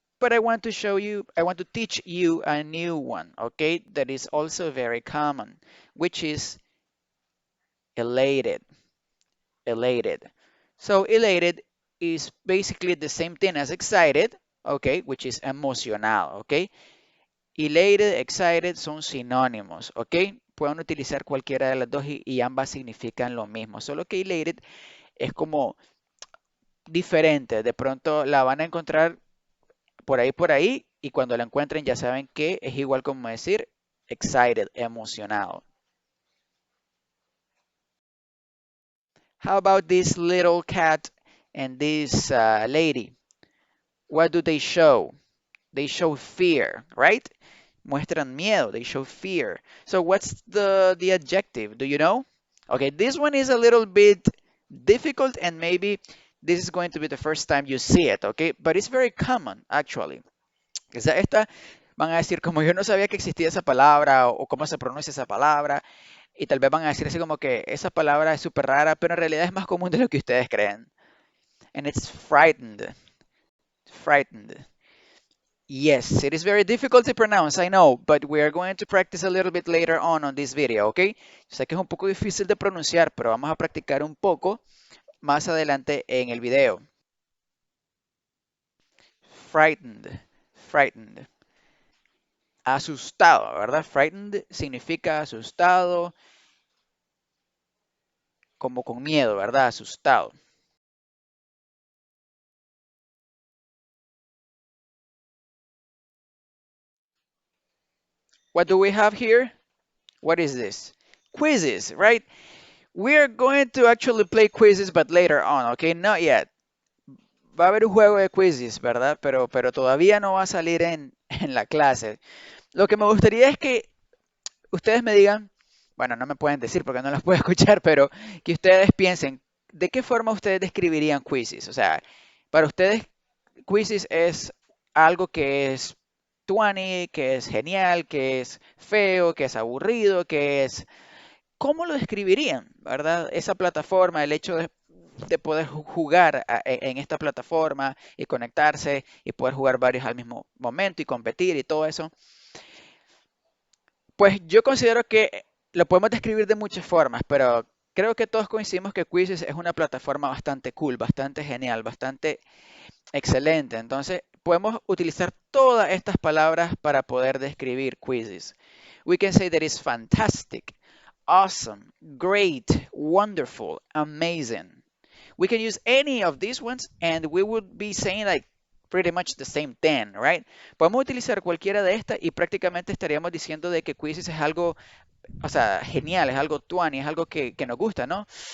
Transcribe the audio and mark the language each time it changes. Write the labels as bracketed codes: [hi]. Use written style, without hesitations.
[en] But I want to show you, I want to teach you a new one, okay? That is also very common, which is elated. Elated. So elated is basically the same thing as excited, okay? Which is emocional, okay? [es] Elated, excited son sinónimos, ¿ok? Pueden utilizar cualquiera de las dos y ambas significan lo mismo, solo que elated es como diferente. De pronto la van a encontrar por ahí, y cuando la encuentren ya saben que es igual como decir excited, emocionado. [en] How about this little cat and this lady? What do they show? They show fear, right? [es] Muestran miedo. [en] They show fear. So what's the adjective? Do you know? Okay, this one is a little bit difficult and maybe this is going to be the first time you see it, okay? But it's very common, actually. [es] O sea, esta van a decir, como yo no sabía que existía esa palabra o cómo se pronuncia esa palabra, y tal vez van a decir así como que esa palabra es súper rara, pero en realidad es más común de lo que ustedes creen. [en] And it's frightened. Frightened. Yes, it is very difficult to pronounce, I know, but we are going to practice a little bit later on this video, ¿ok? [es] Sé que es un poco difícil de pronunciar, pero vamos a practicar un poco más adelante en el video. [en] Frightened, frightened. [es] Asustado, ¿verdad? Frightened significa asustado, como con miedo, ¿verdad? Asustado. [en] What do we have here? What is this? Quizzes, right? We're going to actually play quizzes, but later on, okay? Not yet. [es] Va a haber un juego de quizzes, ¿verdad? Pero todavía no va a salir en la clase. Lo que me gustaría es que ustedes me digan, bueno, no me pueden decir porque no los puedo escuchar, pero que ustedes piensen, ¿de qué forma ustedes describirían quizzes? O sea, para ustedes, quizzes es algo que es tuani, que es genial, que es feo, que es aburrido, que es... ¿Cómo lo describirían, verdad? Esa plataforma, el hecho de poder jugar en esta plataforma y conectarse y poder jugar varios al mismo momento y competir y todo eso. Pues yo considero que lo podemos describir de muchas formas, pero creo que todos coincidimos que Quizzes es una plataforma bastante cool, bastante genial, bastante excelente. Entonces, podemos utilizar todas estas palabras para poder describir Quizzes. [en] We can say that it's fantastic, awesome, great, wonderful, amazing. We can use any of these ones and we would be saying like pretty much the same thing, right? [es] Podemos utilizar cualquiera de estas y prácticamente estaríamos diciendo de que Quizzes es algo, o sea, genial, es algo tuani, es algo que nos gusta, ¿no?